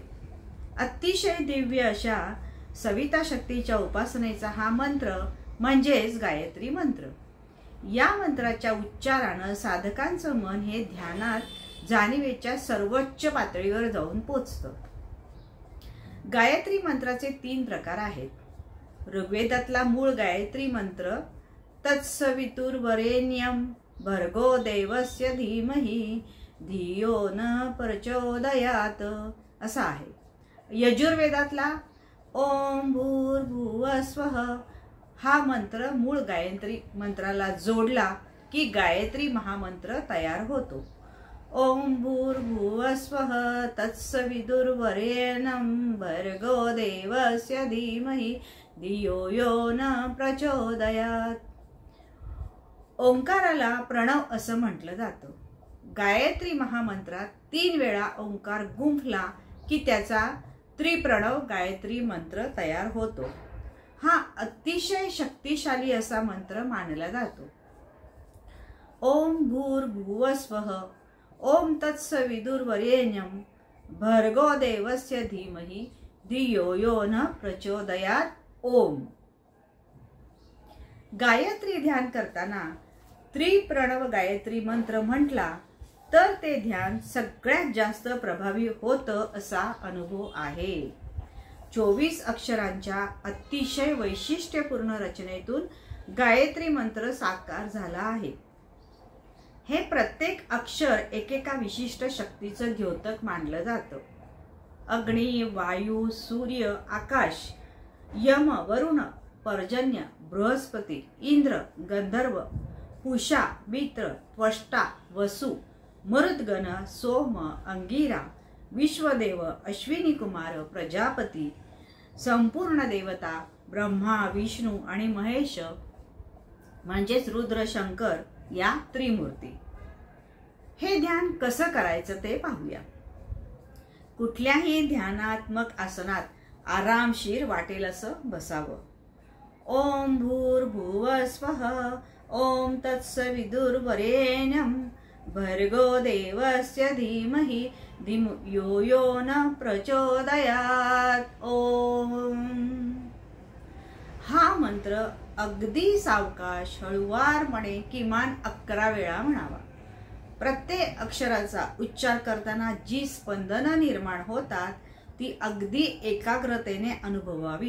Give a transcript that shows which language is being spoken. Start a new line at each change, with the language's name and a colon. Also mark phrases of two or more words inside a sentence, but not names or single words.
Marathi: अतिशय दिव्य अशा सविता शक्तीच्या उपासनेचा हा मंत्र म्हणजेच गायत्री मंत्र. या मंत्राच्या उच्चारानं साधकांचं मन हे ध्यानात जाणीवेच्या सर्वोच्च पातळीवर जाऊन पोचतं. गायत्री मंत्राचे 3 प्रकार आहेत. ऋग्वेदातला मूळ गायत्री मंत्र
Sanskrit: तत्सवितुर्वरेण्यं भर्गो देवस्य धीमहि धियो न प्रचोदयात
Marathi: असा आहे. यजुर्वेदातला
Sanskrit: ओम भूर्भुवस्वः
Marathi: हा मंत्र मूळ गायत्री मंत्राला जोडला की गायत्री महामंत्र तयार होतो.
Sanskrit: ओम भूर्भुवस्वः तत्सवितुर्वरेण्यं भर्गो देवस्य धीमहि धियो यो न प्रचोदयात.
Marathi: ओंकाराला प्रणव असं म्हटलं जातं. गायत्री महामंत्रात 3 वेळा ओंकार गुंफला की त्याचा त्रिप्रणव गायत्री मंत्र तयार होतो. हा अतिशय शक्तिशाली असा मंत्र मानला जातो.
Sanskrit: ओम भूर्भुवस्वः ओम तत्सवितुर्वरेण्यं भर्गो देवस्य धीमहि धियो यो न प्रचोदयात. ओम.
Marathi: गायत्री ध्यान करताना त्रिप्रणव गायत्री मंत्र म्हटला तर ते ध्यान सगळ्यात जास्त प्रभावी होतं असा अनुभव आहे. 24 अक्षरांच्या अतिशय वैशिष्ट्यपूर्ण रचनेतून गायत्री मंत्र साकार झाला आहे. हे प्रत्येक अक्षर एकेका विशिष्ट शक्तीचं द्योतक मानलं जातं. अग्नी, वायू, सूर्य, आकाश, यम, वरुण, पर्जन्य, बृहस्पती, इंद्र, गंधर्व, पूषा, मित्र, त्वष्टा, वसु, मरुद्गण, सोम, अंगिरा, विश्वदेव, अश्विनी कुमार, प्रजापती, संपूर्ण देवता, ब्रह्मा, विष्णू आणि महेश म्हणजेच रुद्र, शंकर या त्रिमूर्ती. हे ध्यान कसं करायचं ते पाहूया. कुठल्याही ध्यानात्मक आसनात आरामशीर वाटेल असं बसावं.
Sanskrit: ओम भूर्भुवस्वः ओम तत्सवितुर्वरेण्यं भर्गो देवस्य धीमहि धियो यो न प्रचोदयात. ओम.
Marathi: हा मंत्र अगदी सावकाश हळुवारपणे किमान 11 वेळा म्हणावा. प्रत्येक अक्षराचा उच्चार करताना जी स्पंदनं निर्माण होतात ती अगदी एकाग्रतेने अनुभवावी.